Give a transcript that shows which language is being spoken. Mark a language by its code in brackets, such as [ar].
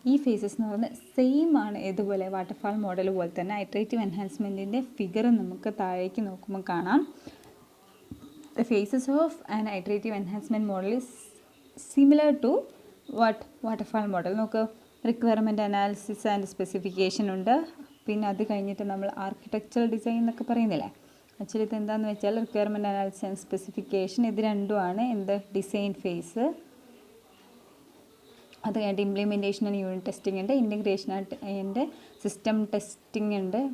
[ml] ഈ ഫേസസ് എന്ന് പറയുന്നത് സെയിം ആണ്, ഇതുപോലെ വാട്ടർഫാൾ മോഡൽ പോലെ തന്നെ. ഐട്രേറ്റീവ് എൻഹാൻസ്മെൻറ്റിൻ്റെ ഫിഗർ നമുക്ക് താഴേക്ക് നോക്കുമ്പോൾ കാണാം. [en] The phases of an iterative enhancement model is similar to waterfall model. [ml] നമുക്ക് റിക്വയർമെൻറ്റ് അനാലിസിസ് ആൻഡ് സ്പെസിഫിക്കേഷൻ ഉണ്ട്. പിന്നെ അത് കഴിഞ്ഞിട്ട് നമ്മൾ ആർക്കിടെക്ചറൽ ഡിസൈൻ എന്നൊക്കെ പറയുന്നില്ലേ, ആക്ച്വലി ഇത് എന്താണെന്ന് വെച്ചാൽ റിക്വയർമെൻറ്റ് അനാലിസിസ് ആൻഡ് സ്പെസിഫിക്കേഷൻ ഇത് രണ്ടുമാണ് ഡിസൈൻ ഫേസ്. അത് കഴിഞ്ഞിട്ട് ഇംപ്ലിമെൻറ്റേഷൻ ആൻഡ് യൂണിറ്റ് ടെസ്റ്റിംഗ് ഉണ്ട്, ഇൻറ്റഗ്രേഷൻ ആൻഡ് സിസ്റ്റം ടെസ്റ്റിംഗ് ഉണ്ട്.